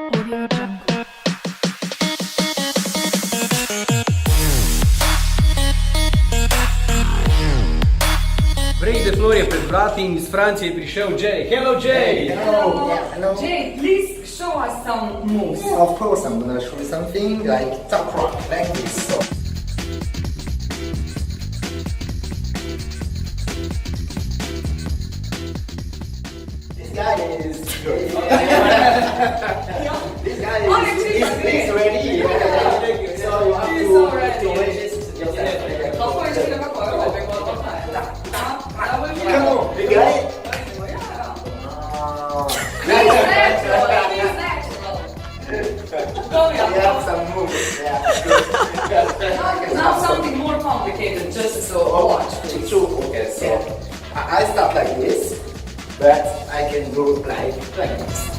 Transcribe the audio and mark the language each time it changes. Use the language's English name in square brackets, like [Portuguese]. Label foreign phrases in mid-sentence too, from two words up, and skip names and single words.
[Slovenian] AudioJungle. Break the Floor je pred vrati in iz Francije je prišel Jay. Hello Jay! [English] Hello. Yeah, hello. Jay, please show us some moves. Of course, I'm gonna show you something like top rock, like this. So. This guy is. This guy is. He's ready. So you have He's to already. register yourself. [Thai] เขาควรจะมาก่อนเราไปก่อนต้องถ่ายแล้ว [English] Come on, you got it? Please natural, please natural. Go We yeah. have some moves. Yeah, good. Now something more complicated, just so watch. It's true. Okay, so I start like this, but I can go like this.